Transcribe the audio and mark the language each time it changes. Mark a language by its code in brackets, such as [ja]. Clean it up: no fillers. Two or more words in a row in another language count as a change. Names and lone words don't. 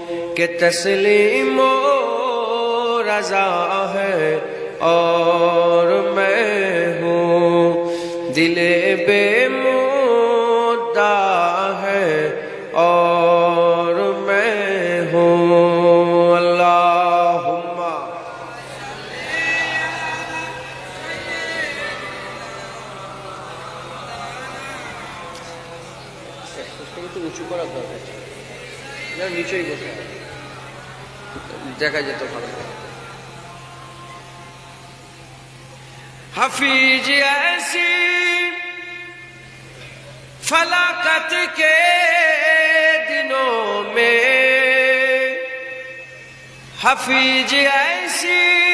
[ur] کہ تسلیم و رضا ہے اور میں ہوں، دل بے مدعا ہے اور میں ہوں۔ [bn] اللہم একটু উঁচু করার দরকার, নিচেই বসে দেখা যেত ভালো। [ur] حفیظ ایسی فلاکت کے دنوں میں، حفیظ ایسی